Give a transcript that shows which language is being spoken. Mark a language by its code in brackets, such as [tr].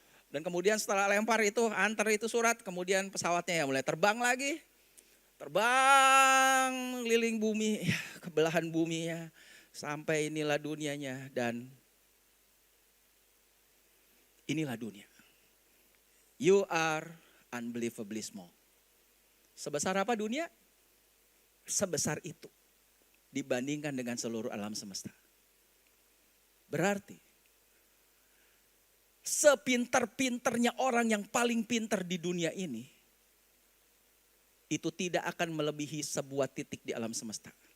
[id] Dan kemudian setelah lempar itu, antar itu surat. Kemudian pesawatnya ya mulai terbang lagi. Terbang keliling bumi, ke belahan buminya, sampai inilah dunianya dan inilah dunia. [en] You are unbelievably small. [id] Sebesar apa dunia? Sebesar itu dibandingkan dengan seluruh alam semesta. Berarti sepinter-pinternya orang yang paling pinter di dunia ini, itu tidak akan melebihi sebuah titik di alam semesta.